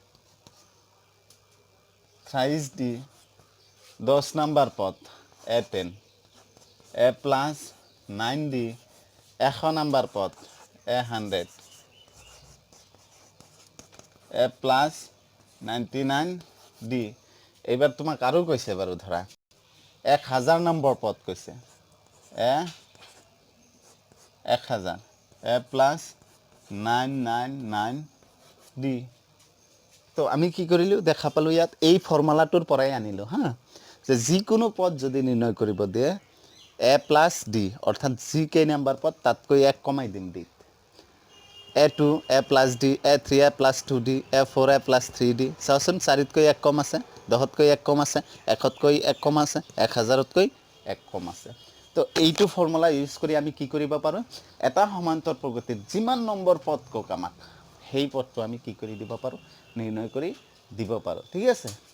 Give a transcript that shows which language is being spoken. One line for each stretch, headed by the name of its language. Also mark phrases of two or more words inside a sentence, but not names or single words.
Assamese: thrice d 10 নম্বৰ পদ a10 a প্লাছ 9d 100 নম্বৰ পদ a100 a প্লাছ 99d এইবাৰ তোমাক আৰু কৈছে বাৰু ধৰা 1000 নম্বৰ পদ কৈছে a1000 a প্লাছ 999d তো আমি কি কৰিলোঁ দেখা পালোঁ ইয়াত এই ফৰ্মুলাটোৰ পৰাই আনিলোঁ হা যে যিকোনো পদ যদি নিৰ্ণয় কৰিব দিয়ে a প্লাছ d অৰ্থাৎ যি কেই নম্বৰ পদ তাতকৈ 1 কমাই দিম d a2 a প্লাছ d a3 a প্লাছ 2d a4 a প্লাছ 3d চাওচোন 4তকৈ 1 কম আছে 10তকৈ 1 কম আছে 1তকৈ 1 কম আছে 1000তকৈ 1 কম আছে তো এইটো
English: formula use
Assamese: কৰি আমি কি কৰিব পাৰোঁ এটা সমান্তৰ প্ৰগতিত যিমান নম্বৰ পদ কক আমাক সেই পদটো আমি কি কৰি দিব পাৰোঁ নিৰ্ণয় কৰি দিব পাৰোঁ ঠিক আছে